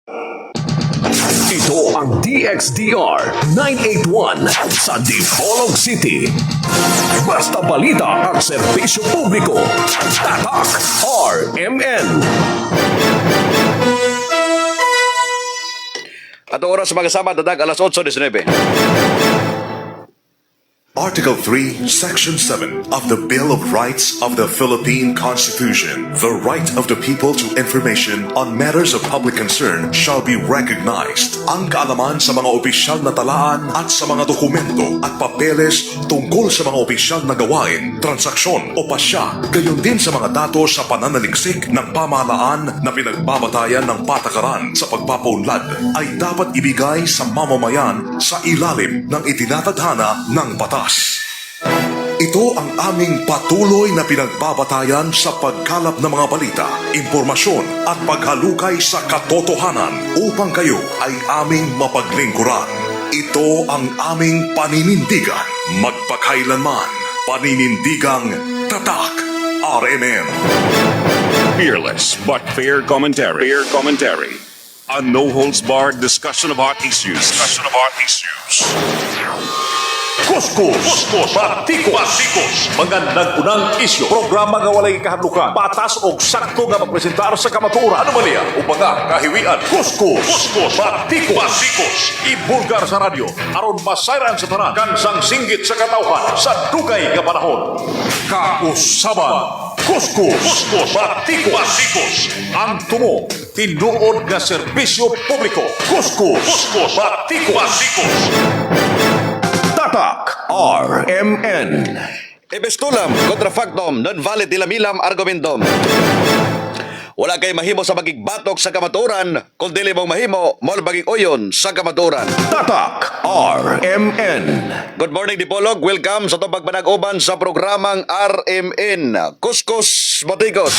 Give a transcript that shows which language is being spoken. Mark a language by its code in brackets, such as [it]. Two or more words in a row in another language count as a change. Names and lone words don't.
[tl] Ito ang DXDR 981 sa Dipolog City. Basta balita at serbisyo publiko. Tatak RMN. At oras magkasama dadag alas 8:19. [en] Article 3, Section 7 of the Bill of Rights of the Philippine Constitution. The right of the people to information on matters of public concern shall be recognized. [tl] Ang kaalaman sa mga opisyal na talaan at sa mga dokumento at papeles tungkol sa mga opisyal na gawain, transaksyon o pasya, gayon din sa mga datos sa pananaliksik ng pamahalaan na pinagbabatayan ng patakaran sa pagpapaunlad ay dapat ibigay sa mamamayan sa ilalim ng itinatadhana ng batas. Ito ang aming patuloy na pinagbabatayan sa pagkalap ng mga balita, impormasyon at paghalukay sa katotohanan upang kayo ay aming mapaglingkuran. Ito ang aming paninindigan, magpakailanman, paninindigang Tatak RMN. [en] Fearless but fair commentary. Fair commentary. A no-holds-barred discussion of hot issues. Discussion of hot issues. [tl] Kuskus, Batikos, magandang unang isyo. [ceb] Programa nga walay kahadlukan, patas o sakto nga magpresentar sa kamaturan. Anomalya o mga kahiwian. Kuskus, Batikos, ibulgar sa radyo, aron masayran sa tanan, kansang singgit sa katawhan, sa dugay nga panahon. Kausaban, Kuskus, Batikos, ang tumo, tinuod nga serbisyo publiko. Kuskus, Batikos. Tatak RMN. [la] Epistulam contra factum non valid ilamilam argumentum. [ceb] Wala kay mahimo sa magigbatok sa kamaturan, kung dili mong mahimo, mol baging uyon sa kamaturan. Tatak RMN. [en] Good morning, Dipolog. [ceb] Welcome sa itong pagpanag-uban sa programang RMN. Kuskus Batikos.